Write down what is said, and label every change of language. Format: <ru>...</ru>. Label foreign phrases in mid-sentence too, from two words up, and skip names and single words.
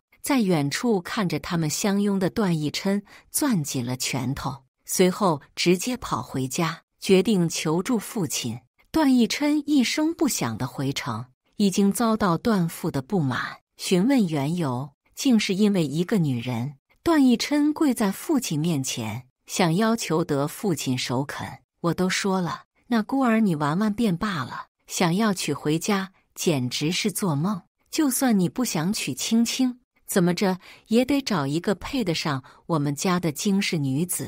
<zh>在遠處看着他們相擁的段奕琛攥緊了拳頭，隨後直接跑回家，決定求助父親。段奕琛一聲不響地回城，已經遭到段父的不滿，詢問緣由，竟是因為一個女人。段奕琛跪在父親面前，想要求得父親首肯。我都說了，那孤兒你玩玩便罷了，想要娶回家簡直是做夢。就算你不想娶青青，怎麼着也得找一個配得上我們家的京氏女子。</zh>